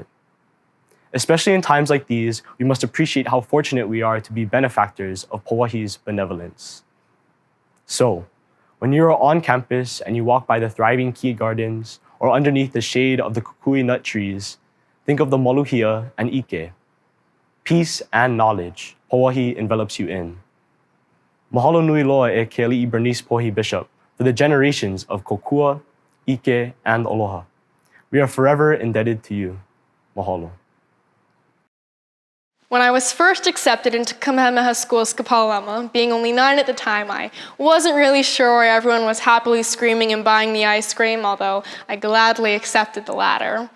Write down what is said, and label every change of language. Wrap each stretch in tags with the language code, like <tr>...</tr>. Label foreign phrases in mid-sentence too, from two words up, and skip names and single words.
<en>Especially in times like these, we must appreciate how fortunate we are to be benefactors of Pauahi's benevolence. So, when you are on campus and you walk by the thriving ki gardens or underneath the shade of the kukui nut trees, think of the moluhia and ike. Peace and knowledge, Pauahi envelops you in.</en> <haw>Mahalo nui loa e ke ali'i</haw> <en>Bernice Pauahi Bishop for the generations of kokua, ike, and aloha. We are forever indebted to you. Mahalo. When I was first accepted into Kamehameha Schools Kapalama, being only 9 at the time, I wasn't really sure why everyone was happily screaming and buying the ice cream, although I gladly accepted the latter.</en>